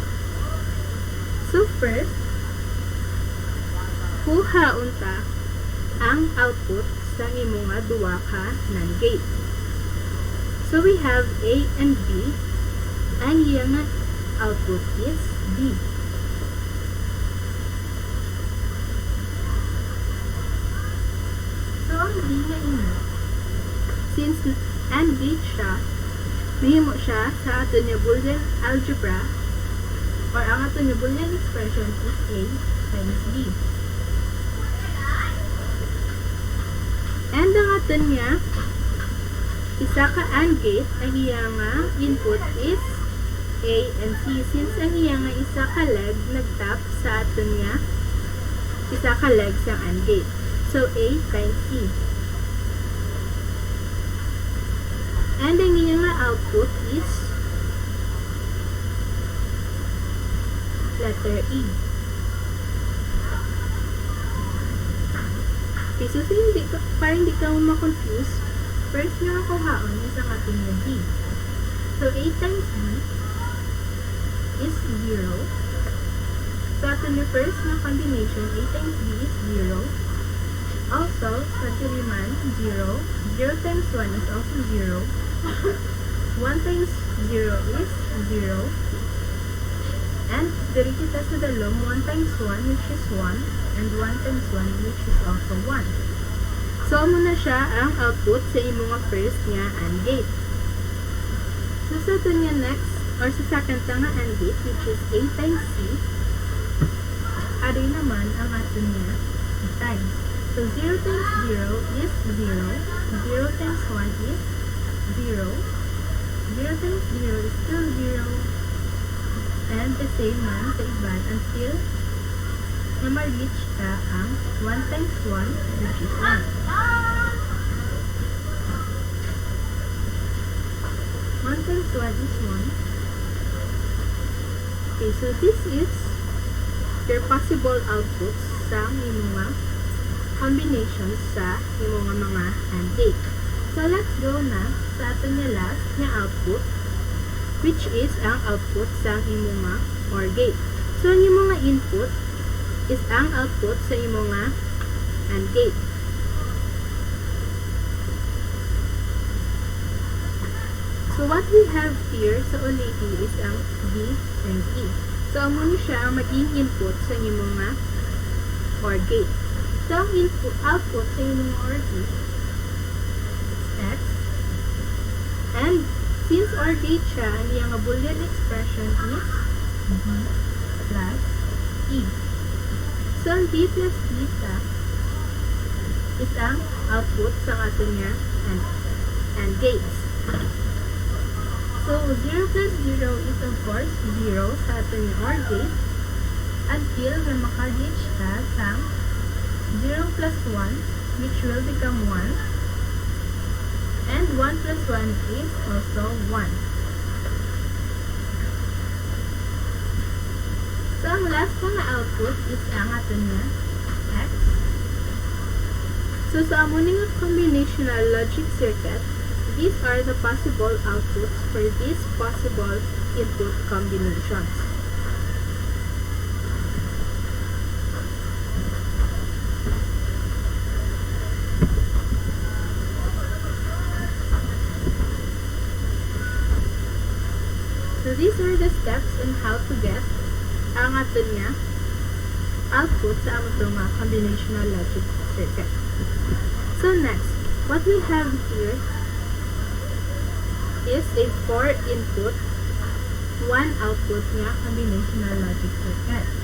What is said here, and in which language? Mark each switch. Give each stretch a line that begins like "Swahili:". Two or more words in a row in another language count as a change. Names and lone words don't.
Hiligaynon: So first, kuha unta ang output sa imo nga duwa ka
English: NAND gate. So we have A and B.
Hiligaynon: Ang iyang nga output is B. So ang B nga ina,
English: since AND gate
Hiligaynon: siya, mahimo siya sa ato niya
English: Boolean algebra or
Hiligaynon: ang ato niya
English: Boolean expression is A times B.
Hiligaynon: And ang aton niya, isa ka
English: AND gate,
Hiligaynon: ang iya nga
English: input is A and C.
Hiligaynon: Since ang iya nga isa ka leg nagtap sa aton niya, isa ka leg sa
English: AND gate. So A times C. And
Hiligaynon: ang iya nga
English: output is letter E.
Filipino: Okay, so para hindi ka ma-confuse, first nyo ang kuhaon is ang ating yung B.
English: So, A times B is 0. So,
Filipino: ating yung
English: first na combination, A times B is 0.
Hiligaynon: Also, sa diriman, 0.
English: 0 times 1 is also 0. 1 times 0 is 0. And,
Hiligaynon: diri kita sa dalom,
English: 1 times 1 which is 1. And 1 times 1 which is also 1. So,
Hiligaynon: muna siya ang output sa imo nga first nga
English: AND gate. So, sa ito nga next, or sa second nga AND gate, which is A times C,
Hiligaynon: ari naman ang ato niya
English: times. So, 0 times 0 is 0. 0 times 1 is 0. 0 times 0 is still 0. And the same
Hiligaynon: man sa iban
English: until na ma-reach ka ang 1 times 1 which is 1. 1 times 1 is 1. Okay, so this is your possible outputs
Hiligaynon: sa imong mga
English: combinations
Hiligaynon: sa imong mga
English: AND gate. So let's go
Hiligaynon: na sa aton nga
English: last nga output, which is
Hiligaynon: ang output sa imong mga
English: OR gate.
Hiligaynon: So ang imong nga input is ang output sa imong nga
English: AND gate. So what we have here
Hiligaynon: sa ulithi is ang
English: B and E.
Hiligaynon: So amo ni siya ang maging input sa imong nga
English: OR gate.
Hiligaynon: So ang output sa imong
English: OR gate
Hiligaynon: is X.
English: And since OR gate siya,
Hiligaynon: ang iyang
English: Boolean expression is B plus E. So, ang B plus theta is ang output
Hiligaynon: sa atin niya
English: and gates. So, 0 plus 0 is of course 0
Hiligaynon: sa atin niya
English: OR gate until na maka-reach ka sa 0 plus 1 which will become 1 and 1 plus 1 is also 1. So,
Hiligaynon: ang last kong na output is ang aton niya, X.
English: So, sa amuning of combinational logic circuit, these are the possible outputs for these possible input combinations. So, these are the steps on how to get ang aton nga output sa among mga combinational logic circuit. So next, what we have here is a 4 input, 1 output nga combinational logic circuit.